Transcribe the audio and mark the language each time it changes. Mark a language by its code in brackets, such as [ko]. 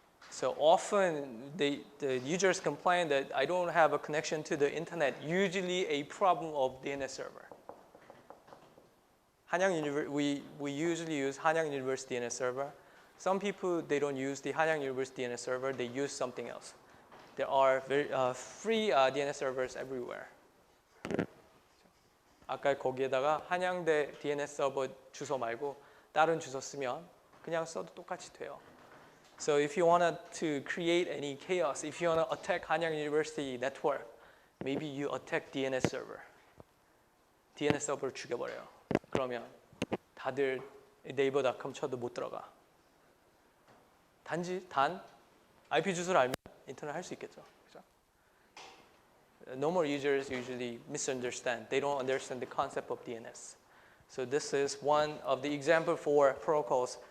[en] So often the users complain that I don't have a connection to the internet, usually a problem of DNS server. we usually use Hanyang University DNS server. Some people, they don't use the Hanyang University DNS server, they use something else. There are free DNS servers everywhere. [ko] 아까 거기에다가 한양대 DNS 서버 주소 말고 다른 주소 쓰면 그냥 써도 똑같이 돼요. [en] So if you wanted to create any chaos, if you want to attack Hanyang University network, maybe you attack DNS server. [ko] DNS 서버를 죽여버려요. 그러면 다들 네이버.com 쳐도 못 들어가. 단 IP 주소를 알면 인터넷 할 수 있겠죠. 그죠? [en] Normal users usually misunderstand. They don't understand the concept of DNS. So this is one of the example for protocols.